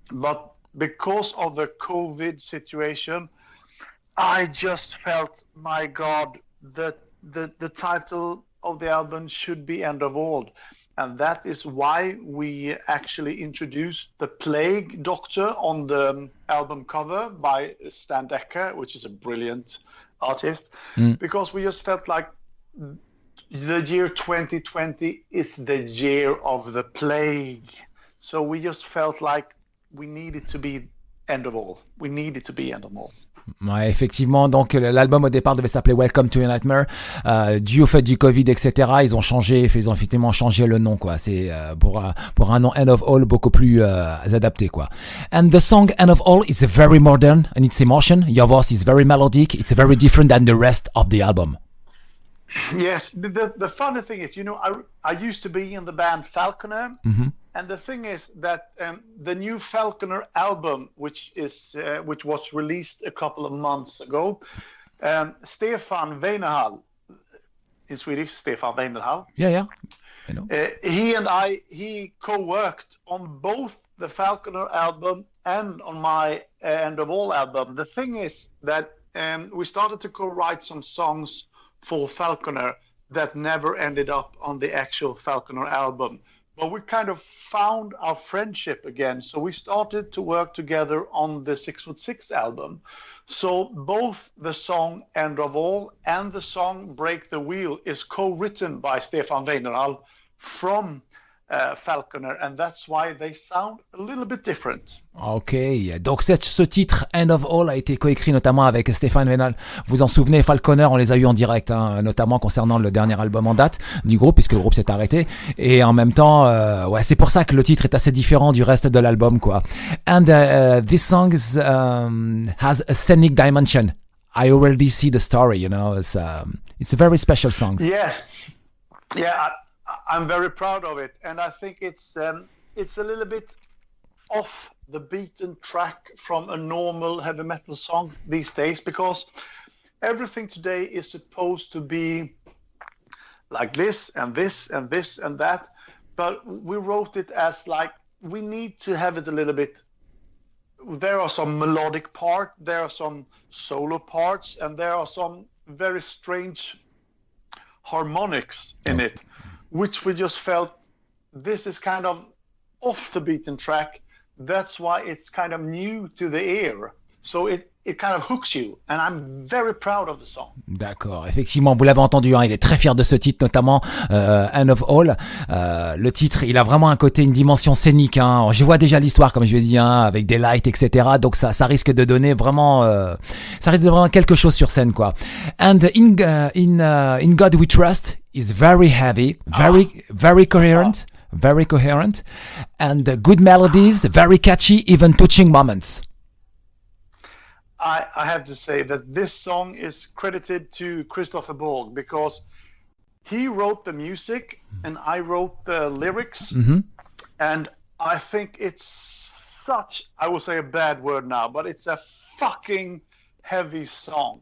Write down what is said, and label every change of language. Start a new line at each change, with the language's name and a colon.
English: But because of the COVID situation, I just felt, my God, that the title of the album should be End of All, and that is why we actually introduced the Plague Doctor on the album cover by Stan Decker, which is a brilliant artist, because we just felt like the year 2020 is the year of the plague, so we just felt like we needed to be End of All. We needed to be End of All.
French: Ouais, effectivement, donc l'album au départ devait s'appeler Welcome to Your Nightmare, dû au fait du Covid, etc. Ils ont effectivement changé le nom, quoi. C'est pour un nom End of All beaucoup plus adapté, quoi.
English: And the song End of All is very modern in its emotion. Your voice is very melodic. It's very different than the rest of the album. Yes, the funny thing is, I used to be in the band Falconer, and the thing is that the new Falconer album, which was released a couple of months ago, Stefan Weinerhall, in Swedish, Stefan Weinerhall. Yeah, I know. He co-worked on both the Falconer album and on my End of All album. The thing is that we started to co-write some songs for Falconer that never ended up on the actual Falconer album. But we kind of found our friendship again, so we started to work together on the 6'6" album. So both the song End of All and the song Break the Wheel is co-written by Stefan Weinerhall from Falconer, and that's why they sound a little bit different.
French: Ok, donc ce titre End of All a été coécrit notamment avec Stefan Weinerhall. Vous en souvenez, Falconer, on les a eu en direct, hein, notamment concernant le dernier album en date du groupe, puisque le groupe s'est arrêté. Et en même temps, ouais, c'est pour ça que le titre est assez différent du reste de l'album, quoi.
English: And this song has a scenic dimension. I already see the story, it's a very special song. Yes, yeah. I'm very proud of it, and I think it's a little bit off the beaten track from a normal heavy metal song these days, because everything today is supposed to be like this and this and this and that, but we wrote it as like we need to have it a little bit. There are some melodic part, there are some solo parts, and there are some very strange harmonics in it, which we just felt this is kind of off the beaten track. That's why it's kind of new to the ear. So it kind of hooks you, and I'm very proud of the song.
French: D'accord, effectivement, vous l'avez entendu, hein, il est très fier de ce titre, notamment End of All. Le titre, il a vraiment un côté, une dimension scénique. Hein. Je vois déjà l'histoire, comme je l'ai dit, hein, avec des lights, etc. Donc ça risque de donner vraiment, quelque chose sur scène, quoi.
English: And in God We Trust is very heavy, very coherent. Very coherent, and good melodies, very catchy, even touching moments. I have to say that this song is credited to Christoffer Borg, because he wrote the music and I wrote the lyrics, and I think it's such, I will say a bad word now, but it's a fucking heavy song.